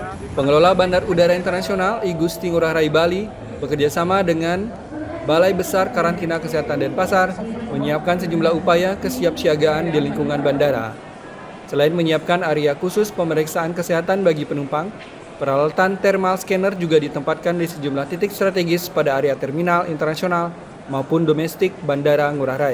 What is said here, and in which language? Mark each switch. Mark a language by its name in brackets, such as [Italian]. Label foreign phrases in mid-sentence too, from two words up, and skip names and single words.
[Indonesian] Pengelola Bandar Udara Internasional I Gusti Ngurah Rai Bali bekerjasama dengan Balai Besar Karantina Kesehatan Denpasar menyiapkan sejumlah upaya kesiapsiagaan di lingkungan bandara. Selain menyiapkan area khusus pemeriksaan kesehatan bagi penumpang, peralatan [English] thermal scanner [Indonesian] juga ditempatkan di sejumlah titik strategis pada area terminal internasional maupun domestik Bandara Ngurah Rai.